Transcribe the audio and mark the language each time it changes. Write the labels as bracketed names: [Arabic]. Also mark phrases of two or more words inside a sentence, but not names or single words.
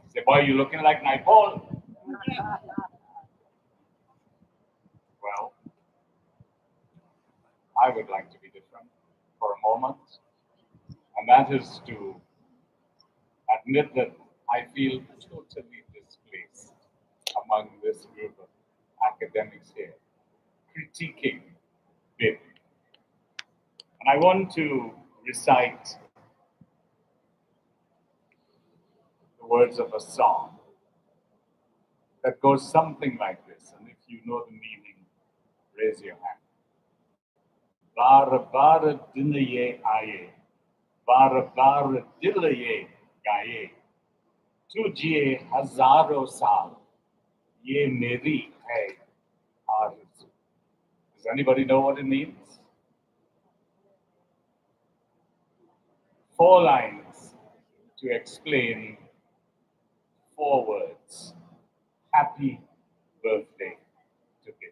[English] He said, boy, you're looking like Naipaul. Well, I would like to be different for a moment, and that is to admit that I feel totally displaced among this group of academics here, critiquing BIM. And I want to recite words of a song that goes something like this. And if you know the meaning, raise your hand. [Hindi] बार बार दिन ये आए, बार बार दिल ये गए, तुझे हज़ारो साल, ये मेरी है आरज़ू. [English] Does anybody know what it means? 4 lines to explain 4 words. Happy birthday to him.